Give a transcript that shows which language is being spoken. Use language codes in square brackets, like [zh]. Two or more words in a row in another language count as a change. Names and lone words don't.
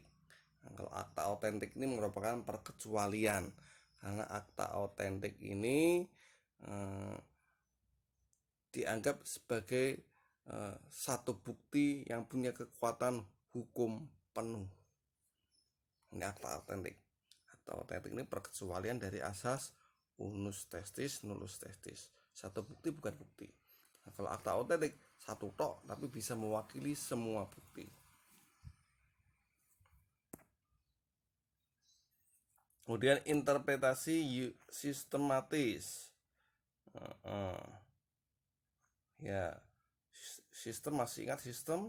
[id] Nah, kalau akta otentik ini merupakan perkecualian, karena akta otentik ini dianggap sebagai satu bukti yang punya kekuatan hukum penuh. Ini akta otentik. Akta otentik ini perkecualian dari asas [la] unus testis nullus testis. [id] Satu bukti bukan bukti. Nah, kalau akta otentik satu tok tapi bisa mewakili semua bukti. Kemudian interpretasi sistematis. Ya, sistem, masih ingat sistem?